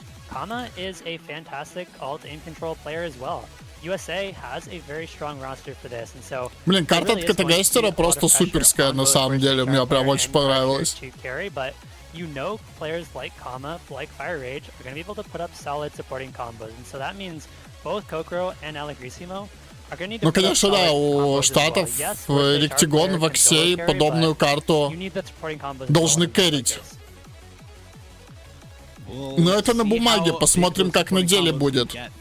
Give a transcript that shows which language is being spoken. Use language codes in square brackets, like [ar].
[en] Kama is a fantastic alt aim control player as well. USA has a very strong roster for this, and so. [ru] Блин, карта от КТ-гестера просто суперская на самом деле, мне прям очень понравилась. [en] But you know, players like Kama, like Fire Rage, are going to be able to put up solid supporting combos, and so that means both Kokoro and Allegrisimo are going to need to. [ru] Ну, конечно, да, у Штатов Ректигон, Ваксей подобную карту должны кэрить. Но это на бумаге, посмотрим, как на деле будет.